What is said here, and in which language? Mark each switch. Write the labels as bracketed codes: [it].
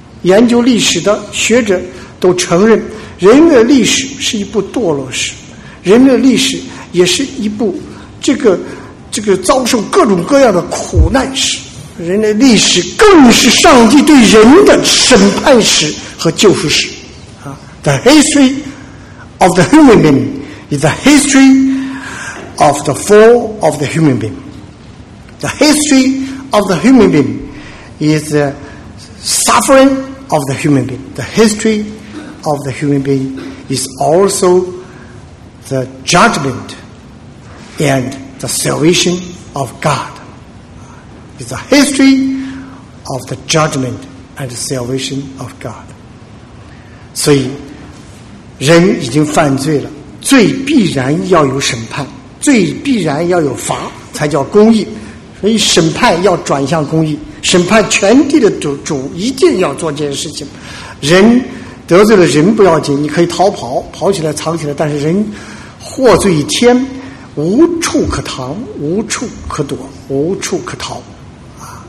[zh] 研究历史的学者都承认，人类历史是一部堕落史，人类历史也是一部这个遭受各种各样的苦难史，人类历史更是上帝对人的审判史和救赎史。 [en] The history of the human being is the history of the fall of the human being. The history of the human being is the sufferingOf the human being. The history of the human being is also the judgment and the salvation of God. It's the history of the judgment and the salvation of God. [zh] 所以人已经犯罪了，罪必然要有审判，罪必然要有罚，才叫公义。所以审判要转向公义，审判全地的主一定要做这件事情。人得罪了人不要紧，你可以逃跑，跑起来藏起来，但是人获罪一天，无处可藏，无处可躲，无处可逃啊！